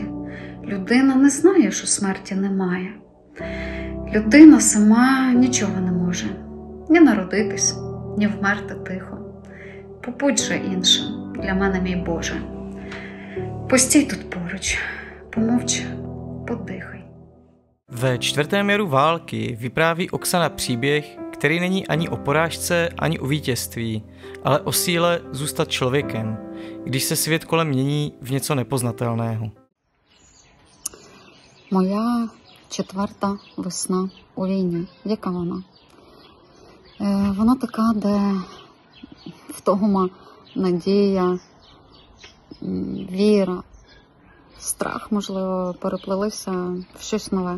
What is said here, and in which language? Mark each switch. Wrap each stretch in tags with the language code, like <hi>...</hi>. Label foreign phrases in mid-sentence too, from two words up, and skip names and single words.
<uk>Людина не знає, що смерті немає. Людина сама нічого не може. Ні народитись, ні вмерти тихо. Побудь же іншим, для мене, мій Боже. Постій тут поруч, помовч, poddychaj.</uk> <cs>Ve čtvrtém jaru války vypráví Oksana příběh, který není ani o porážce, ani o vítězství, ale o síle zůstat člověkem, když se svět kolem mění v něco nepoznatelného.</cs> <uk>Моя четверта весна у війні. Яка вона? Вона така, де втома, надія, віра, страх, можливо, переплелися в щось нове.</uk>